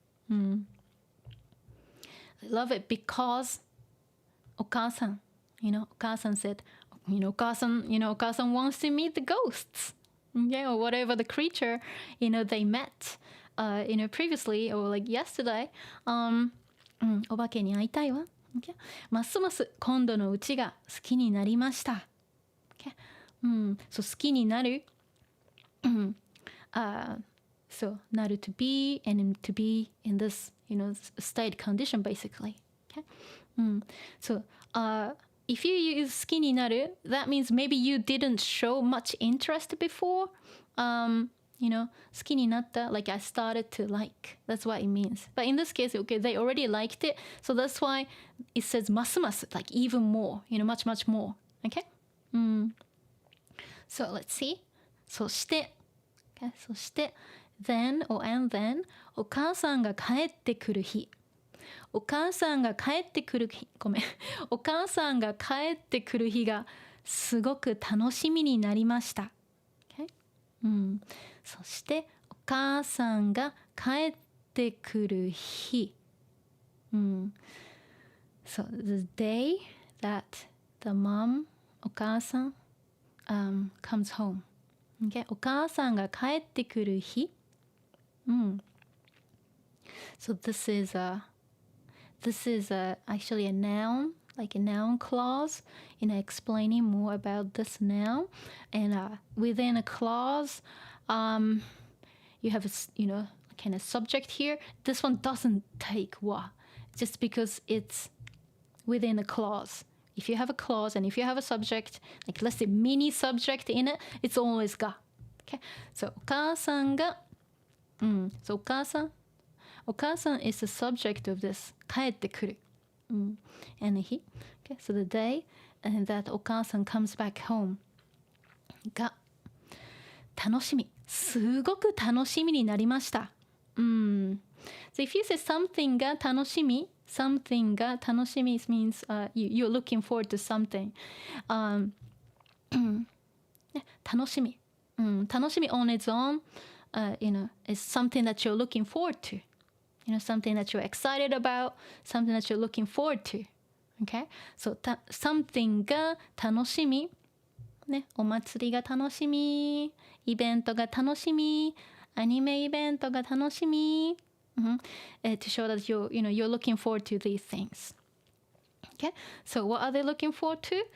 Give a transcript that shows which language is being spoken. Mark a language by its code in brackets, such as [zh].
[en] They love it because お母さん お母さん said, お母さん wants to meet the ghosts, okay, or whatever the creature, they met, previously, or like yesterday. [ja] お化けに会いたいわ。Okay? ますます今度のうちが好きになりました。 [en] Okay? So 好きになる。 So なる to be, and to be in this, state condition basically. Okay? So if you use 好きになる, that means maybe you didn't show much interest before. 好きになった like I started to like. That's what it means. But in this case, okay, they already liked it. So that's why it says ますます like even more, much more. Okay? So let's see. そして、okay? そして then or and then [ja] お母さんが帰ってくる日。お母さんが帰ってくる日、ごめん。お母さんが帰ってくる日がすごく楽しみになりました。 [en] Okay? [ja] そしてお母さんが帰ってくる日。 [en] So the day that the mom, お母さん、comes home. Okay? [ja] お母さんが帰ってくる日。 [en] So this is actually a noun, like a noun clause, explaining more about this noun. And within a clause, you have a, kind of subject here. This one doesn't take wa, just because it's within a clause. If you have a clause and if you have a subject, like let's say mini subject in it, it's always ga. Okay, so お母さんが、so お母さん is the subject of this. [ja] 帰ってくる。 [en] And he. Okay, so the day that お母さん comes back home が楽しみ。 [ja] すごく楽しみになりました。 [en] So if you say something が楽しみ something が楽しみ means you're looking forward to something. [ja] 楽しみ。 [en] 楽しみ on its own, is something that you're looking forward to. Something that you're excited about, something that you're looking forward to. Okay? So, something が楽しみ。 [ja] ね、お祭りが楽しみ。イベントが楽しみ。アニメイベントが楽しみ。 [en] to show that you're looking forward to these things. Okay? So, what are they looking forward to?